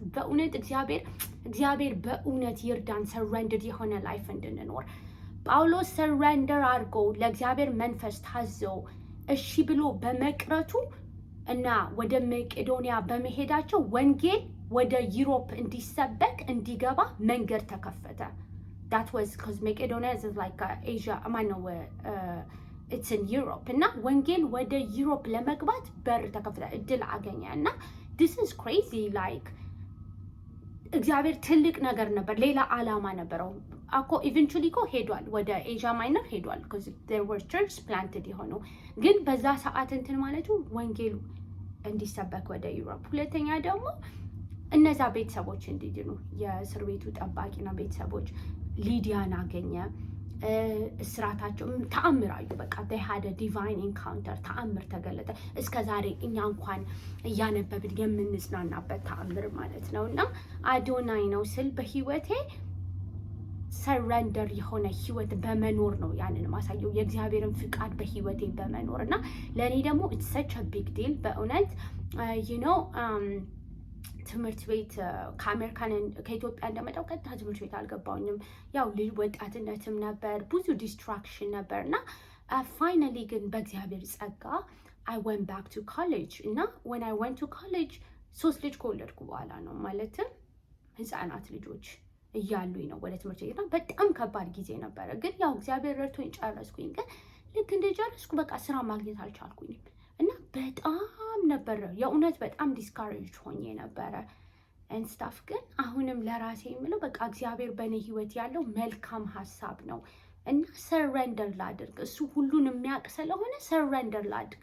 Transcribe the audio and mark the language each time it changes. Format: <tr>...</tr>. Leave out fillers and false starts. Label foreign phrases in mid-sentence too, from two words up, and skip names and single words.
<am>በእውነት እግዚአብሔር በእውነት ይርዳን፣ ሰረንደር የሆነ ላይፍ እንድንኖር። ጳውሎስ ሰረንደር አድርጎ ለእግዚአብሔር መንፈስ ታዞ እሺ ብሎ በመቅረቱ እና ወደ መቄዶንያ በመሄዳቸው ወንጌል ወደ ዩሮፕ እንዲሰበክ እንዲገባ መንገድ ተከፈተ።</am> <en>that was because Macedonia is Asia it's in Europe</en> <am>እና ወንጌል ወደ ዩሮፕ ለመግባት በር ተከፈተ፣ እድል አገኘ እና</am> <en>this is crazy</en> <am>እግዚአብሔር ትልቅ ነገር ነበር፣ ሌላ ዓላማ ነበረው እኮ ኢቨንቹሊ እኮ ሄዷል፣ ወደ ኤዥያ ማይነር ሄዷል</am> <en>because there were church planted</en> <am>የሆኑ ግን በዛ ሰዓት እንትን ማለቱ ወንጌሉ እንዲሰበክ ወደ ዩሮፕ። ሁለተኛ ደግሞ እነዛ ቤተሰቦች እንዲድኑ የእስር ቤቱ ጠባቂና ቤተሰቦች ሊዲያን አገኘ። እስራታቸው ተአምር አዩ። በቃ</am> <en>they had a divine encounter</en> <am>ተአምር ተገለጠ። እስከ ዛሬ እኛ እንኳን እያነበብን የምንጽናናበት ተአምር ማለት ነው እና አዶናይ ነው ስል በህይወቴ ሰረንደር የሆነ ህይወት በመኖር ነው ያንን ማሳየው፣ የእግዚአብሔርን ፍቃድ በህይወቴ በመኖር እና ለእኔ ደግሞ</am> <en>it's such a big deal</en> <am>በእውነት ትምህርት ቤት ከኢትዮጵያ እንደመጣሁ ቀጥታ ትምህርት ቤት አልገባሁኝም። ያው ልጅ ወጣትነትም ነበር፣ ብዙ ዲስትራክሽን ነበር እና ፋይናሊ ግን በእግዚአብሔር ጸጋ</am> <en>I went back to college</en> <am>እና</am> <en>when I went to college</en> <am>3 ልጅ ከወለድኩ በኋላ ነው ማለትም ህፃናት ልጆች እያሉኝ ነው ወደ ትምህርት ቤት እና በጣም ከባድ ጊዜ ነበረ። ግን ያው እግዚአብሔር ረድቶኝ ጨረስኩኝ። ግን ልክ እንደጨረስኩ በቃ ስራ ማግኘት አልቻልኩኝም እና በጣም ነበረ የእውነት በጣም ዲስካሬጅ ሆኜ ነበረ እንስታፍ። ግን አሁንም ለራሴ የምለው በቃ እግዚአብሔር በእኔ ህይወት ያለው መልካም ሀሳብ ነው እና ሰረንደር ላድርግ። እሱ ሁሉን የሚያውቅ ስለሆነ ሰረንደር ላድርግ</am>